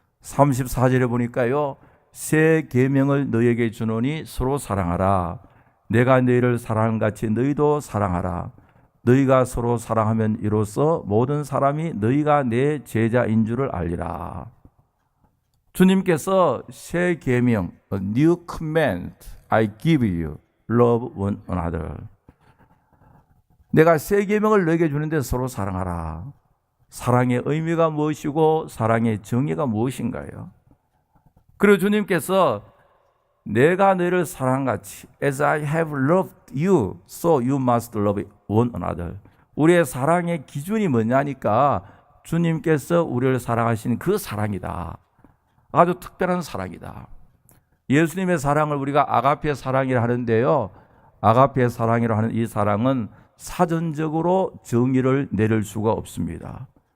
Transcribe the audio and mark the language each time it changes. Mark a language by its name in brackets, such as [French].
[Korean] 34절에 보니까요, 새 계명을 너희에게 주노니 서로 사랑하라. 내가 너희를 사랑한 같이 너희도 사랑하라. 너희가 서로 사랑하면 이로써 모든 사람이 너희가 내 제자인 줄을 알리라. 주님께서 새 계명, [English] a new command I give you, love one another. [Korean] 내가 새 계명을 너에게 주는데 서로 사랑하라. 사랑의 의미가 무엇이고 사랑의 정의가 무엇인가요? 그리고 주님께서 내가 너를 사랑같이 [English] as I have loved you, so you must love one another. [Korean] 우리의 사랑의 기준이 뭐냐니까 주님께서 우리를 사랑하신 그 사랑이다. 아주 특별한 사랑이다. 예수님의 사랑을 우리가 아가페 사랑이라 하는데요, 아가페 사랑이라 하는 이 사랑은 사전적으로 정의를 내릴 수가 없습니다.